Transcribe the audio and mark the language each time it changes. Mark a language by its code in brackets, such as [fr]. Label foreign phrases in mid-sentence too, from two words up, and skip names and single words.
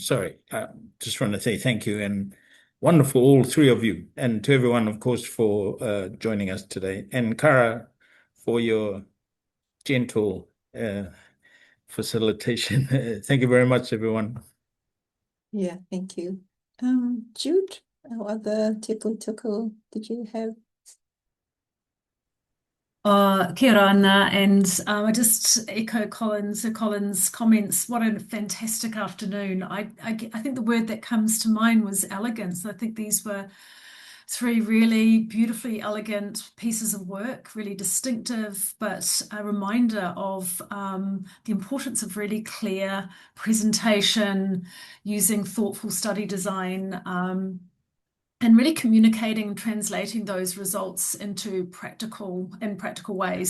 [en] Sorry, just want to say thank you, and wonderful, all 3 of you, and to everyone, of course, for joining us today, and Kara for your gentle facilitation. Thank you very much, everyone. Yeah, thank you. Jude, what other [mi] tipu tuku [en] did you have? [mi] Kia ora ana, [en] and I just echo Colin's comments. What a fantastic afternoon. I think the word that comes to mind was elegance. I think these were 3 really beautifully elegant pieces of work, really distinctive, but a reminder of the importance of really clear presentation, using thoughtful study design, and really communicating and translating those results into practical ways.